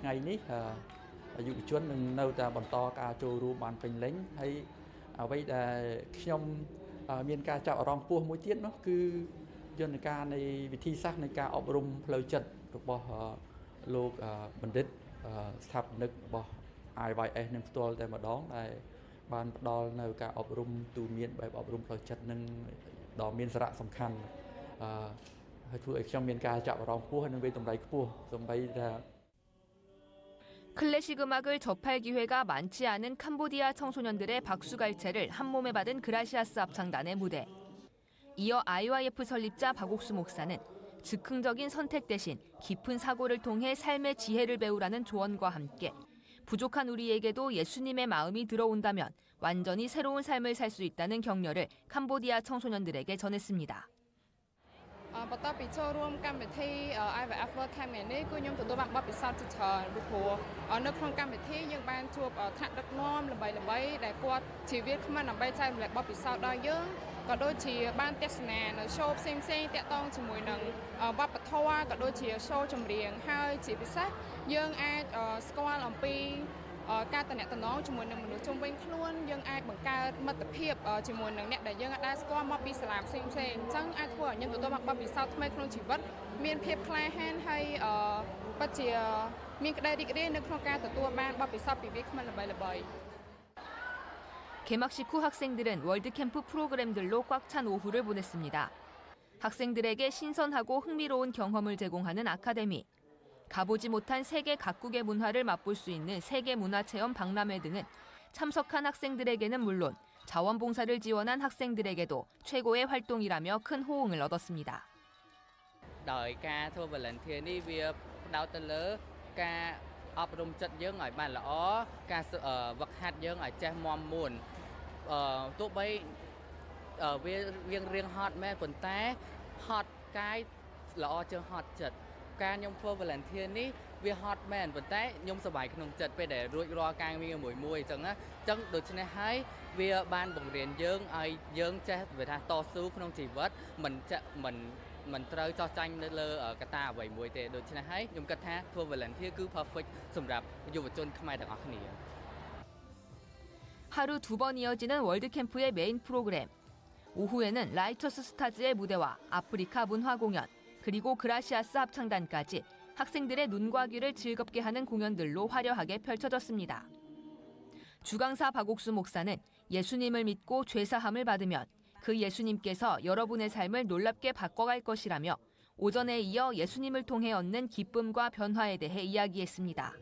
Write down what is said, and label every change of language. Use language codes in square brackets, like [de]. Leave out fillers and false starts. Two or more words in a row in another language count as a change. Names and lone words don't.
[km] ថ្ងៃនេះយុវជននឹងនៅតែបន្តការចូលរួមបានពេញលេញហើយអ្វីដែលខ្ញុំមានការចាប់អារម្មណ៍ខ្ពស់មួយទៀតនោះគឺយន្តការនៃវិធីសាស្ត្រនៃការអប់រំផ្លូវចិត្តរបស់លោកបណ្ឌិតស្ថាបនិករបស់ IYS នឹងផ្ទាល់តែម្ដងដែលបានផ្ដល់នៅការអប់រំទូមានបែបអប់រំផ្លូវចិត្តនឹងដ៏មានសារៈសំខាន់ហើយធ្វើឲ្យខ្ញុំមានការចាប់អារម្មណ៍ខ្ពស់ហើយនឹងវាតម្លៃខ្ពស់សម្បីថា [ko] 클래식 음악을 접할 기회가 많지 않은 캄보디아 청소년들의 박수갈채를 한몸에 받은 그라시아스 합창단의 무대. 이어 IYF 설립자 박옥수 목사는 즉흥적인 선택 대신 깊은 사고를 통해 삶의 지혜를 배우라는 조언과 함께 부족한 우리에게도 예수님의 마음이 들어온다면 완전히 새로운 삶을 살 수 있다는 격려를 캄보디아 청소년들에게 전했습니다. [km] បន្ទាប់ពីចូលរួមកម្មវិធី IYF World Camp នេះគឺខ្ញុំទទួលបានបទពិសោធន៍ជាច្រើនព្រោះនៅក្នុងកម្មវិធីយើងបានជួបថ្នាក់ដឹកនាំល្បីៗដែលគាត់ជាវា គ្មិនដើម្បីចែករំលែកបទពិសោធន៍ដល់យើងក៏ដូចជាបានទស្សនានៅ show ផ្សេងៗតាក់ទងជាមួយនឹងវប្បធម៌ក៏ដូចជា show ចម្រៀងហើយជាពិសេសយើងអាចស្គាល់អំពីការតំណែងជាមួយនឹងមនុស្សជុំវិញខ្លួនយើងអាចបង្កើតមិត្តភាពជាមួយនឹងអ្នកដែលយើងអាចស្គាល់មកពីសាលាផ្សេងៗអញ្ចឹងអាចធ្វើឲ្យយើងទទួលបានបទពិសោធន៍ថ្មីក្នុងជីវិតមានភាពក្លាហានហើយពិតជាមានក្តីរីករាយនៅក្នុងការទទួលបានបទពិសោធន៍ពីវាគ្មិនល្បីៗ [ko] 개막식 후 학생들은 월드캠프 프로그램들로 꽉 찬 오후를 보냈습니다. 학생들에게 신선하고 흥미로운 경험을 제공하는 아카데미, 가보지 못한 세계 각국의 문화를 맛볼 수 있는 세계문화체험 박람회 등은 참석한 학생들에게는 물론 자원봉사를 지원한 학생들에게도 최고의 활동이라며 큰 호응을 얻었습니다. [km] ដោយការធ្វើ volunteer នេះវាផ្ដោតទៅលើការអប់រំចិត្តយើងឲ្យបានល្អការវឹកហាត់យើងឲ្យចេះមាំមួ នទោះបីវារៀងហត់មែនប៉ុន្តែហត់កាយល្អជាងហត់ចិត្តការខ្ញុំធ្វើ volunteer នេះវាហត់មែនប៉ុន្តែខ្ញុំសប្បាយក្នុងចិត្តពេលដែលរួចរាល់ការងារមួយអញ្ចឹងដូច្នេះហើយវាបានបង្រៀនយើងឲ្យយើងចេះវាថាតស៊ូក្នុងជីវិតមិនត្រូវចោះចាញ់នៅលើកត្តាអ្វីមួយទេដូច្នេះហើយខ្ញុំគិតថាធ្វើ volunteer គឺ perfect សម្រាប់យុវជនខ្មែរទាំងអស់គ្នា [ko] 하루 2번 이어지는 월드캠프의 메인 프로그램. 오후에는 라이터스 스타즈의 무대와 아프리카 문화 공연, 그리고 그라시아스 합창단까지 학생들의 눈과 귀를 즐겁게 하는 공연들로 화려하게 펼쳐졌습니다. 주강사 박옥수 목사는 예수님을 믿고 죄사함을 받으면 그 예수님께서 여러분의 삶을 놀랍게 바꿔갈 것이라며 오전에 이어 예수님을 통해 얻는 기쁨과 변화에 대해 이야기했습니다.